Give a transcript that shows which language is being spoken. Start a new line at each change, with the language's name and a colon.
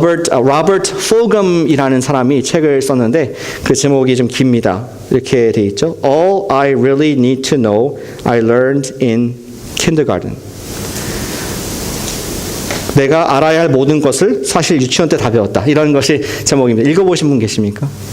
Korean: 로버트 풀검이라는 사람이 책을 썼는데 그 제목이 좀 깁니다. 이렇게 돼 있죠.
English: All I really need to know I learned in kindergarten.
Korean: 내가 알아야 할 모든 것을 사실 유치원 때 다 배웠다. 이런 것이 제목입니다. 읽어보신 분 계십니까?